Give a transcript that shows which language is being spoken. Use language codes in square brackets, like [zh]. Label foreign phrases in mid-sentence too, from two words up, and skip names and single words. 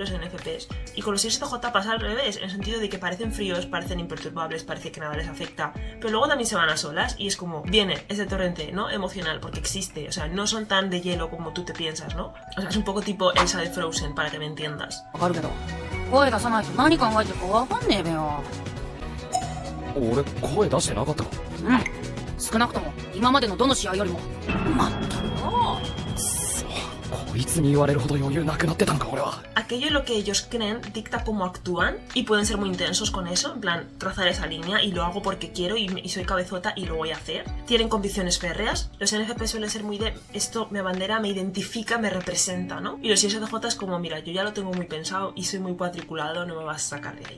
[es] Los NFPs. Y con los ISTJ pasa al revés, en el sentido de que parecen fríos, parecen imperturbables, parece que nada les afecta, pero luego también se van a solas y es como, viene ese torrente, ¿no? Emocional, porque existe, o sea, no son tan de hielo como tú te piensas, ¿no? O sea, es un poco tipo Elsa de Frozen, para que me entiendas. [ja] わかるけど声出さないと何考えてるかわかんねえべよ。俺声出してなかったか。少なくとも今までのどの試合よりも。まったくよ。こいつに言われるほど余裕なくなってたのか俺は。 [es] Aquello en lo que ellos creen dicta cómo actúan y pueden ser muy intensos con eso, en plan, trazar esa línea y lo hago porque quiero y soy cabezota y lo voy a hacer. Tienen convicciones férreas. Los NFP suelen ser muy de esto me abandera, me identifica, me representa, ¿no? Y los ISTJ es como, mira, yo ya lo tengo muy pensado y soy muy cuadriculado, no me vas a sacar de ahí.